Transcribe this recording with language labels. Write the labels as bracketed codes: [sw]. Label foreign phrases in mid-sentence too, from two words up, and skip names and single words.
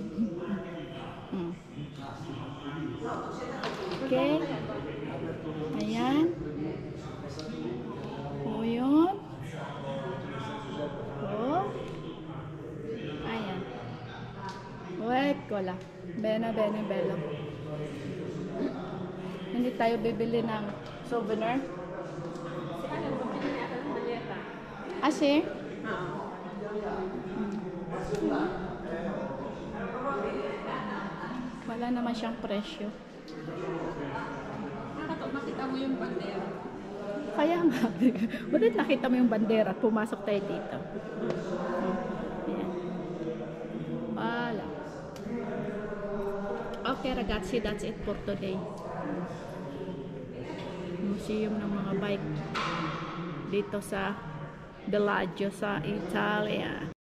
[tl] Okay. Ayan. O, yun. O. Ayan. Wait ko lang. [it] Bene, bello. [tl] Hindi tayo bibili ng souvenir. Asi? Wala naman siyang presyo. Makita mo yung bandera. Kaya nga. Bakit nakita mo yung bandera at pumasok tayo dito? Ayan. Wala. [it] Okay ragazzi, [en] that's it for today. [tl] Museum ng mga bike dito sa Bellagio sa Italia.